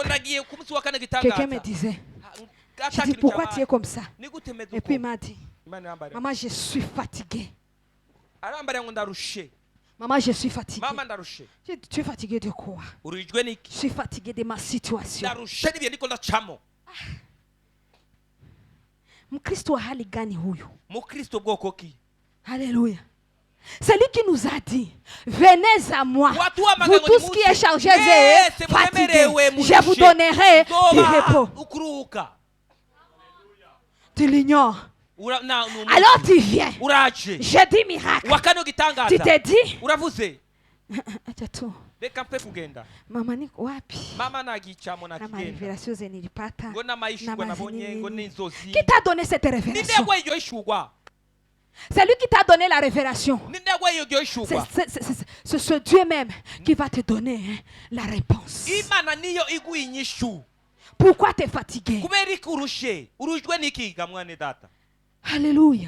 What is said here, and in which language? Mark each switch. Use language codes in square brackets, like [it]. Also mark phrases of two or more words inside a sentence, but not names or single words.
[fr] Quelqu'un me disait, je dis, pourquoi tu es comme ça? Et puis il m'a dit, maman, je suis fatigué. Maman, je suis fatigué. Tu es fatigué de quoi? Je suis fatigué de ma situation. [sw] Mkristo wa hali gani huyu? [fr] Alléluia. C'est lui qui nous a dit, venez à moi, vous tous qui êtes chargés et fatigués, je vous donnerai du repos. Tu l'ignores. Alors tu viens. Je dis miracle. Tu te dis. [sw] Mama niko wapi? Na révélation zenilipata. [fr] Qui t'a donné cette révélation? C'est lui qui t'a donné la révélation. C'est ce Dieu même qui va te donner la réponse. Pourquoi tu es fatigué? Alléluia.